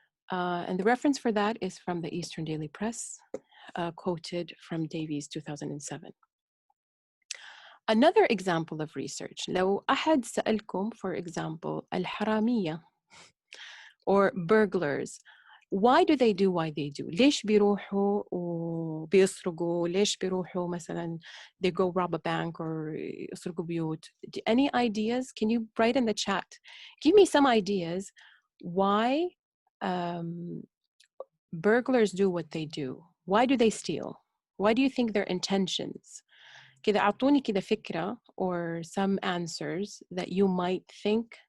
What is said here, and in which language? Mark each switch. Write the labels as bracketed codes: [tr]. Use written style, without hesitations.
[en] And the reference for that is from the Eastern Daily Press, quoted from Davies 2007. Another example of research, [ar] لو أحد سألكم, [en] for example, [ar] الحرامية [en] or burglars, why do they do why they do? [ar] ليش بيروحوا وبيسرقوا؟ ليش بيروحوا مثلا [en] they go rob a bank or [ar] يسرقوا بيوت? [en] Any ideas? Can you write in the chat? Give me some ideas why burglars do what they do. Why do they steal? Why do you think their intentions? [ar] كده أعطوني كده فكرة [en] or some answers that you might think.